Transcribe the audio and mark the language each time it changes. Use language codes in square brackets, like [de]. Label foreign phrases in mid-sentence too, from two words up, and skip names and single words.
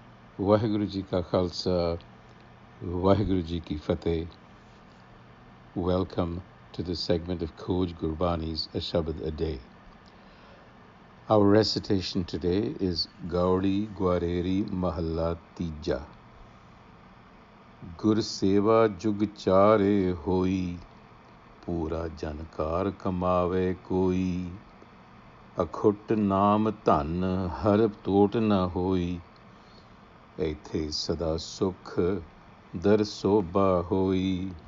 [pa] ਵਾਹਿਗੁਰੂ ਜੀ ਕਾ ਖ਼ਾਲਸਾ, ਵਾਹਿਗੁਰੂ ਜੀ ਕੀ ਫ਼ਤਹਿ. [en] Welcome to the segment of Khoj Gurbani's a-sabad-a-day. Our recitation today is Gaudi Gwareri Mahalla Tija. [pa] ਗੁਰ ਸੇਵਾ ਜੁਗ ਚਾਰੇ ਹੋਈ, ਪੂਰਾ ਜਨੁ ਕਾਰ ਕਮਾਵੈ ਕੋਈ. ਅਖੁਟੁ ਨਾਮ ਧਨੁ ਹਰਿ ਤੋਟਿ ਨ ਹੋਈ, ਐਥੈ ਸਦਾ ਸੁਖੁ ਦਰਿ ਸੋਭਾ ਹੋਈ.